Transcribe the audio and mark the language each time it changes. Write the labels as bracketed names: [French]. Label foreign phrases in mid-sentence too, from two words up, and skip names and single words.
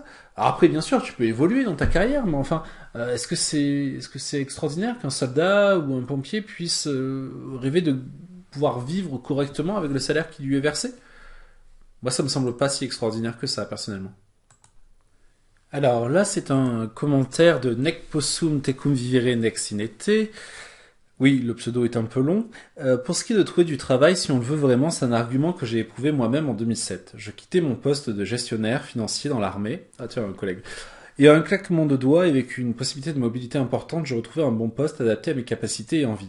[French] Alors après, bien sûr, tu peux évoluer dans ta carrière, mais enfin, est-ce que c'est extraordinaire qu'un soldat ou un pompier puisse rêver de pouvoir vivre correctement avec le salaire qui lui est versé? Moi, ça me semble pas si extraordinaire que ça, personnellement. Alors là, c'est un commentaire de Nec possum tecum vivere nec sinete. Oui, le pseudo est un peu long. Pour ce qui est de trouver du travail, si on le veut vraiment, c'est un argument que j'ai éprouvé moi-même en 2007. Je quittais mon poste de gestionnaire financier dans l'armée. Ah tiens, un collègue. Et à un claquement de doigts et avec une possibilité de mobilité importante, j'ai retrouvé un bon poste adapté à mes capacités et envies.